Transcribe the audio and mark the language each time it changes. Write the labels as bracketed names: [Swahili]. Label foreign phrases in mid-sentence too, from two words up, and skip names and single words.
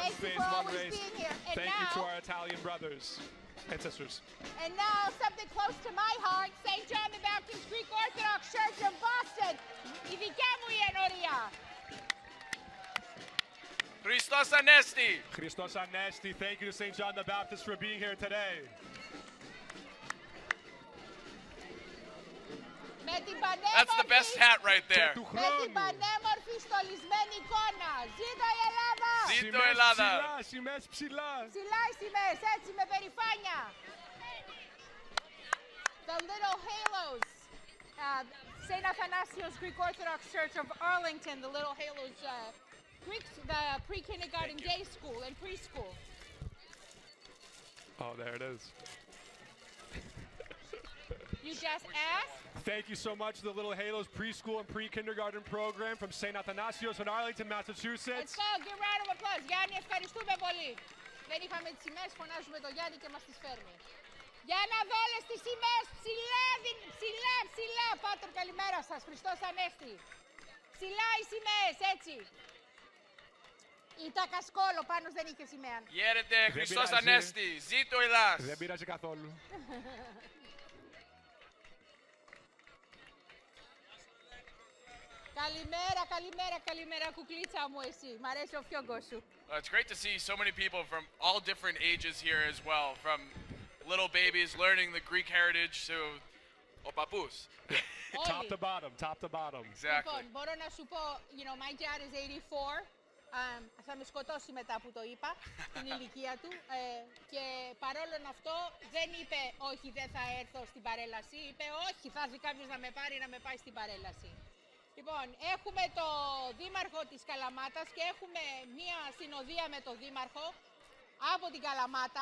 [English] Thank you face, for one always race. being here. And Thank you to now- our Italian brothers and sisters. And now, something close to my heart, St. John the Baptist Greek Orthodox Church of Boston. [Greek] Η δικιά μου η ενορία. Χριστός Ανέστη. Χριστός Ανέστη, [English] thank you to St. John the Baptist for being here today. [Greek] Με την [English] That's the best [Greek] πανέμορφη, [English] hat right there. [Greek] Του με την χρόνου. πανέμορφη στολισμένη εικόνα. Ζήτω η Ελλάδα. Ζήτω Ελλάδα. Σημαίες ψηλά. Ψηλά οι σημαίες, έτσι με περηφάνεια. [English] The little halos. St. Athanasius Greek Orthodox Church of Arlington, the little halos, the pre-kindergarten day school and preschool. Oh, there it is. You just asked. Thank you so much to the Little Halos preschool and pre-kindergarten program from St. Athanasius in Arlington, Let's Massachusetts. go, give round of applause. [Greek] Γιάννη, ευχαριστούμε πολύ. Δεν είχαμε τις σημαίες, φωνάζουμε τον Γιάννη και μας τις φέρνει. Για να δω όλες τις σημαίες, ψηλά, ψηλά, ψηλά. Πάτερ, καλημέρα σας, Χριστός Ανέστη. Ψηλά οι σημαίες, έτσι. Ή τα κασκόλο, πάνω δεν είχε σημαία. Χαίρετε, Χριστός πειράζει. Ανέστη. Ζήτω Ελλάς. Δεν πειράζει καθόλου. Καλημέρα, καλημέρα, καλημέρα, κουκλίτσα μου εσύ. Μ' αρέσει ο φιόγκος σου. [English] It's great to see so many people from all different ages here as well, from little babies learning the Greek heritage to opapus. Top to bottom, top to bottom. Exactly. [Greek] Λοιπόν, μπορώ να σου πω, [English] you know, my dad is 84. [Greek] Θα με σκοτώσει μετά που το είπα, στην ηλικία του. Και παρόλο αυτό δεν είπε όχι δεν θα έρθω στην παρέλαση. Είπε όχι θα έρθει κάποιος να με πάρει να με πάει στην παρέλαση. Λοιπόν, έχουμε το δήμαρχο της Καλαμάτας και έχουμε μία συνοδεία με το δήμαρχο από την Καλαμάτα.